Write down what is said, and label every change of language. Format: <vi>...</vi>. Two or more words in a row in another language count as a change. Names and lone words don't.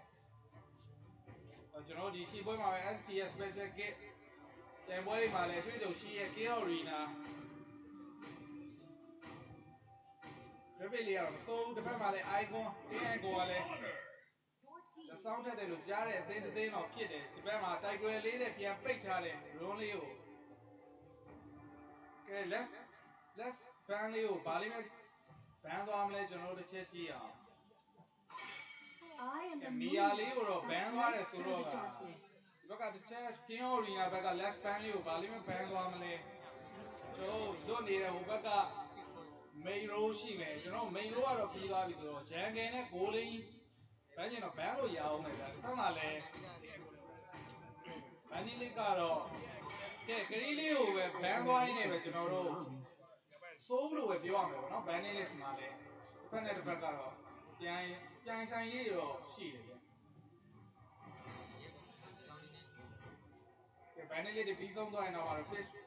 <my>။ကျွန်တော်ဒီရှေ့ပွဲမှာပဲ STS Special Kit တိုင်ပွဲတွေမှာလည်းတွေ့ကြုံရှိရဲ့ King of Arena Rapid လေးကတော့မဆိုးဘူးတစ်ဖက်မှာလည်း Icon တင်း Icon ကလည်းလက်ဆောင်ထက်တယ်လို့ကြားတဲ့အသေးသေးတော့ဖြစ်တယ်ဒီဘက်မှာတိုက်ကွယ်လေးနဲ့ပြန်ပိတ်ထားတဲ့ Ron လေးကိုကဲ</my> <en>let's ban</en> <my>လေးကိုဘာလေးနဲ့ ban သွားမလဲကျွန်တော်တို့တစ်ချက်ကြည့်အောင်</my> <en>I am the</en> <my>Mia လေးကိုတော့ ban သွားတယ်</my> <en>moon</en> <my>ဆိုတော့</my> <en>through</en> <my>က</my> <en>the darkness.</en> <my>ဒီဘက်ကတစ်ချက် King of Arena ဘက်က</my> <en>let's ban</en> <my>လေးကိုဘာလေးနဲ့ ban သွားမလဲကျွန်တော်တို့နေတဲ့ဟိုဘက်က</my> <en>main row</en> <my>ရှိမယ်ကျွန်တော်</my> <en>main row</en> <my>ကတော့ပြီးသွားပြီဆိုတော့ jungle နဲ့ goal လေးဘန်းကျင်တော့ ban လို့ရအောင်မယ်ဗျာဒီဘက်မှာလည်း</my> <en>Bandit list</en> <my>ကတော့ကဲကလေးလေးကိုပဲ ban သွားရင်းနဲ့ပဲကျွန်တော်တို့စိုးလို့ပဲပြောရမယ်ပေါ့နော်</my> <en>Bandit list</en> <my>မှာလည်းတစ်ဖက်နဲ့တစ်ဖက်ကတော့ပြိုင်ဆိုင်လေးတွေတော့ရှိတယ်ဗျကဲ</my> <en>Bandit list</en> <my>တွေပြီးဆုံးသွားရင်တော့ fish</my>